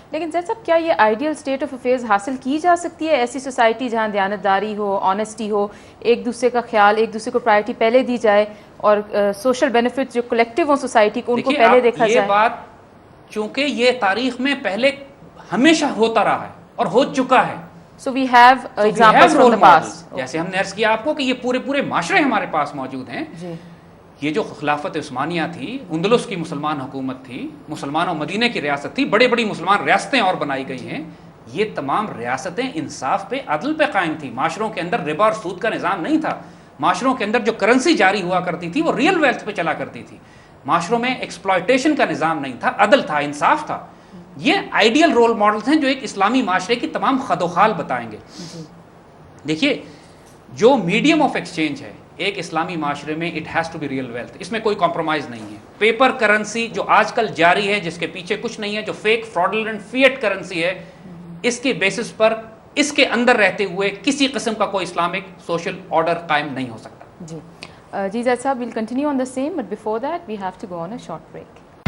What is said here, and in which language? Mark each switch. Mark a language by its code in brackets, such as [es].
[ur] لیکن زید صاحب, کیا یہ آئیڈیل اسٹیٹ آف افیئرز حاصل کی جا سکتی ہے ایسی سوسائٹی جہاں دیانتداری ہو, آنیسٹی ہو, ایک دوسرے کا خیال, ایک دوسرے کو پرائرٹی پہلے دی جائے, اور سوشل بینیفٹس جو کلیکٹیو ہوں سوسائٹی کو ان کو پہلے دیکھا جائے؟ یہ بات چونکہ یہ تاریخ میں پہلے ہمیشہ ہوتا رہا ہے اور ہو چکا ہے. [en] So we have examples from the past. [ur] جیسے ہم نے عرض کیا آپ کو کہ یہ پورے معاشرے ہمارے پاس موجود ہیں. یہ جو خلافت عثمانیہ تھی, اندلس کی مسلمان حکومت تھی, مسلمانوں مدینہ کی ریاست تھی, بڑی مسلمان ریاستیں اور بنائی گئی ہیں. یہ تمام ریاستیں انصاف پہ, عدل پہ قائم تھی. معاشروں کے اندر ربا اور سود کا نظام نہیں تھا. معاشروں کے اندر جو کرنسی جاری ہوا کرتی تھی وہ ریئل ویلتھ پہ چلا کرتی تھی. معاشروں میں ایکسپلائٹیشن کا نظام نہیں تھا, عدل تھا, انصاف تھا. یہ آئیڈیل رول ماڈلز ہیں جو ایک اسلامی معاشرے کی تمام خد و خال بتائیں گے. دیکھیے, جو میڈیم آف ایکسچینج ہے ایک اسلامی معاشرے میں, [en] It has to be real wealth. [ur] اس میں کوئی کمپرومائز نہیں ہے. پیپر کرنسی جو آج کل جاری ہے, جس کے پیچھے کچھ نہیں ہے, جو فیک فراڈلنٹ فیٹ کرنسی ہے, اس کے بیسس پر, اس کے اندر رہتے ہوئے کسی قسم کا کوئی اسلامک سوشل آرڈر قائم نہیں ہو سکتا. [en] جی زید صاحب, we'll continue on the same, but before that we have to go on a short break.